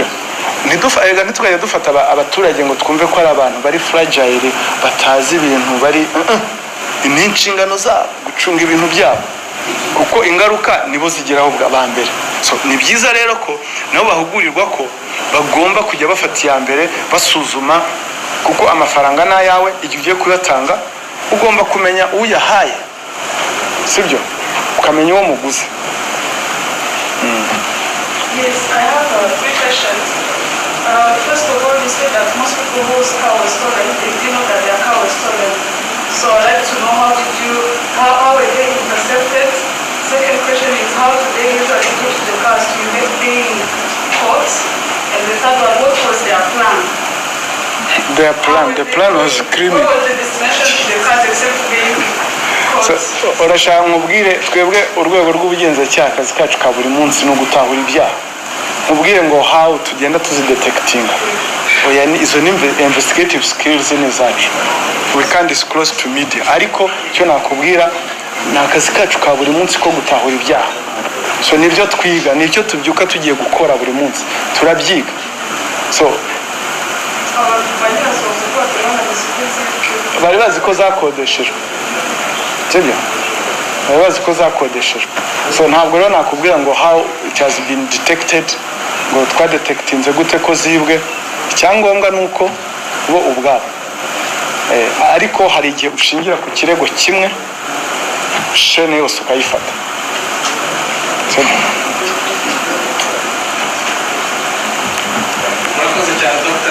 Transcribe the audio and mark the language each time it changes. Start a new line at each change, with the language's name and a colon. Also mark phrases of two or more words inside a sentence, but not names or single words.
Kinyarwanda: Ntitwajya dufata abaturage ngo twumve ko ari abantu bari fragile, batazi ibintu, bari ni inshingano zabo gucunga ibintu byabo, kuko ingaruka nibo zigeraho bwa mbere. So ni byiza rero ko nabo bahugurirwa ko bagomba kujya bafata iya mbere basuzuma, kuko amafaranga ni ayawe, igihe ugiye kuyatanga ugomba kumenya uyahaye, sibyo? Ukamenya uwo muguzi.
English: Yes, I have 3 questions. First of all, you said that most people whose car was stolen, they didn't know that their car was stolen. So I'd like to know how were they intercepted? Second question is, how do they usually get to the cars? Do you get being caught? And the third one, what was their plan? The plan was criminal. What was the destination to the cars except being caught?
Kinyarwanda: Urashaka nkubwire twebwe urwego rw'ubugenzacyaha akazi kacu ka buri munsi no gutahura ibyaha. Nkubwire ngo how tugenda tuzidetectinga. Oya ni izo ni
English: investigative skills
Kinyarwanda: ni zacu.
English: We can't disclose to media.
Kinyarwanda: Ariko cyo nakubwira ni akazi kacu ka buri munsi ko gutahura ibyaha. So nibyo twiga, nicyo tubyuka tugiye gukora buri munsi. Turabyiga. So bari bazi ko zakodeshejwe, sibyo? Bari bazi ko zakodeshejwe. So ntabwo rero nakubwira ngo
English: how it has been detected,
Kinyarwanda: ngo twadetectinze gute ko zibwe. Icyangombwa nuko bo ubwabo ariko hari igihe ushingira ku kirego kimwe shene yose ukayifata. murakoze cyane Dr.